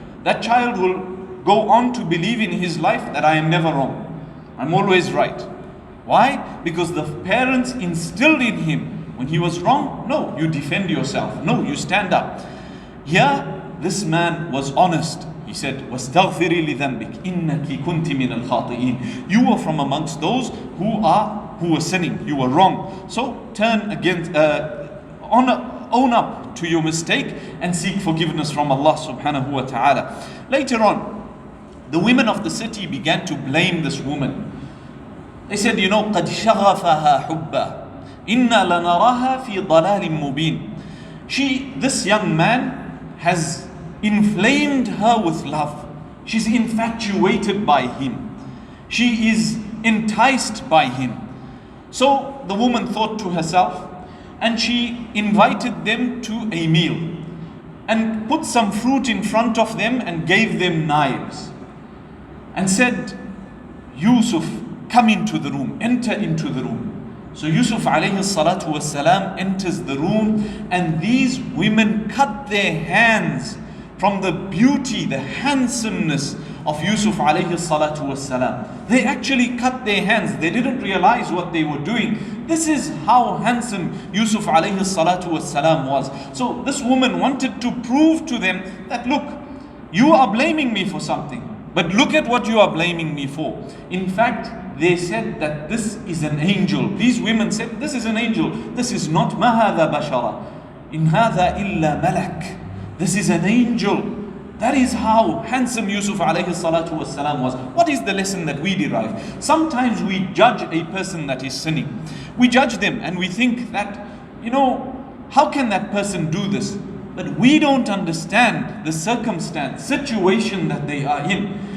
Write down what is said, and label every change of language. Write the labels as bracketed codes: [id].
[en] That child will go on to believe in his life that I am never wrong. I'm always right. Why? Because the parents instilled in him, when he was wrong, no, you defend yourself. No, you stand up. Here, this man was honest. He said, [ar] وَاسْتَغْفِرِي لِذَنْبِكِ إِنَّكِ كُنْتِ مِنَ الْخَاطِئِينَ. [en] You were from amongst those who were sinning. You were wrong. So turn against, own up to your mistake and seek forgiveness from Allah subhanahu wa ta'ala. Later on, the women of the city began to blame this woman. They said, [ar] قَدْ شَغَفَهَا حُبًّا إِنَّا لَنَرَاهَا فِي ضَلَالٍ مُبِينٍ. [en] This young man has inflamed her with love. She's infatuated by him. She is enticed by him. So the woman thought to herself, and she invited them to a meal and put some fruit in front of them and gave them knives and said, Yusuf, come into the room, enter into the room. So Yusuf alayhi salatu wasalam enters the room, and these women cut their hands from the beauty, the handsomeness of Yusuf alayhi salatu wasalam. They actually cut their hands. They didn't realize what they were doing. This is how handsome Yusuf alayhi salatu wasalam was. So this woman wanted to prove to them that, look, you are blaming me for something, but look at what you are blaming me for. In fact, they said that this is an angel. These women said, this is an angel. This is not [ar] مَا هَذَا بَشَرًا إِنْ هَذَا إِلَّا مَلَكٌ. [en] This is an angel. That is how handsome Yusuf alayhi salatu wasalam was. What is the lesson that we derive? Sometimes we judge a person that is sinning. We judge them and we think that, how can that person do this? But we don't understand the situation that they are in.